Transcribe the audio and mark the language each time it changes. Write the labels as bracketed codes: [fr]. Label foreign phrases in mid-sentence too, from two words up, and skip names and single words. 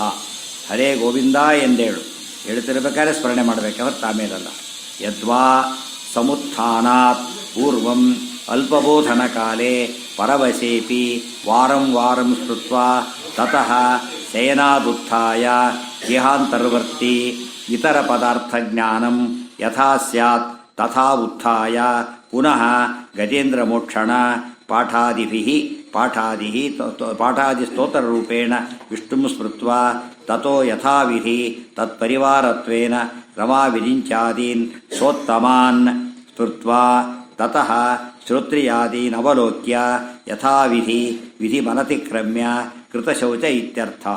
[kn] ಹರೇ ಗೋವಿಂದ ಎಂದೇಳು ಹೇಳ್ತಿರ್ಬೇಕಾದ್ರೆ ಸ್ಮರಣೆ ಮಾಡಬೇಕೆ ಹೊರತು ಆಮೇಲಲ್ಲ. [sa] ಯದ್ವಾ ಸಮುತ್ಥಾನಾತ್ ಪೂರ್ವಂ ಅಲ್ಪಬೋಧನ ಕಾಲೇ ಪರವಶೇಪಿ ವಾರಂ ವಾರಂ ಸ್ಮೃತ್ವಾ ತತಃ ಶಯನಾದುತ್ಥಾಯ ದೇಹಾಂತರ್ವರ್ತಿ ಇತರ ಪದಾರ್ಥ ಜ್ಞಾನಂ ಯಥಾ ಸ್ಯಾತ್ ತಥಾ ಉತ್ಥಾಯ ಪುನಃ ಗಜೇಂದ್ರ ಮೋಕ್ಷಣ ಪಾಠಾದಿ ಸ್ತೋತ್ರರೂಪೇಣ ವಿಷ್ಣುಂ ಸ್ಮೃತ್ವಾ ತಥೋ ಯಥಾವಿಧಿ ತತ್ಪರಿವಾರತ್ವೇನ ರಮಾ ವಿರಿಂಚಾದೀನ್ ಸೋತ್ತಮಾನ್ ಸ್ಮೃತ್ವಾ ತತಃ ಶ್ರೋತ್ರಿಯಾದೀನ್ ಅವಲೋಕ್ಯ ಯಥಾವಿಧಿ ವಿಧಿಮನತಿಕ್ರಮ್ಯ ಕೃತಶೌಚ ಇತ್ಯರ್ಥಃ.